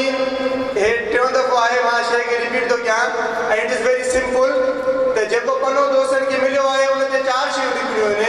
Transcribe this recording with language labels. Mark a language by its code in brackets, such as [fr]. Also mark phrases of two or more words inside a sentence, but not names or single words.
[sd] टियों दफ़ो आहे मां शइ खे रिपीट थो कयां ऐं [en] it is very simple [sd] त जेको पनो दोस्तनि खे मिलियो आहे उन ते 4 शयूं लिखणियूं आहिनि।